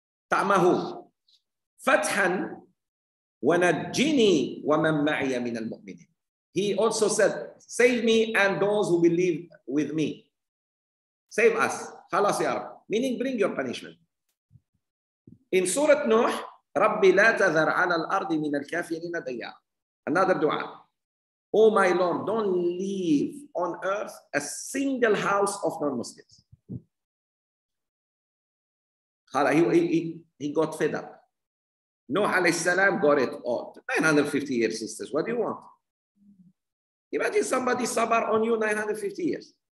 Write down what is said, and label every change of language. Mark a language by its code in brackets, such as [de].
[ar] Ta'mahu. Fathan. وَنَجِّنِي وَمَنْ مَعِيَ مِنَ الْمُؤْمِنِينَ. [en] He also said, save me and those who believe with me. Save us. [ar] Khalas ya Rab. [en] Meaning, bring your punishment. In Surah Nuh, [ar] رَبِّ لَا تَذَرْ عَلَى الْأَرْضِ مِنَ الْكَافِرِينَ دَيَّارًا. [en] Another dua. Oh my Lord, don't leave on earth a single house of non-Muslims. He got fed up. Nuh alayhi salam got it all. 950 years, sisters. What do you want? Imagine somebody sabar on you 950 years.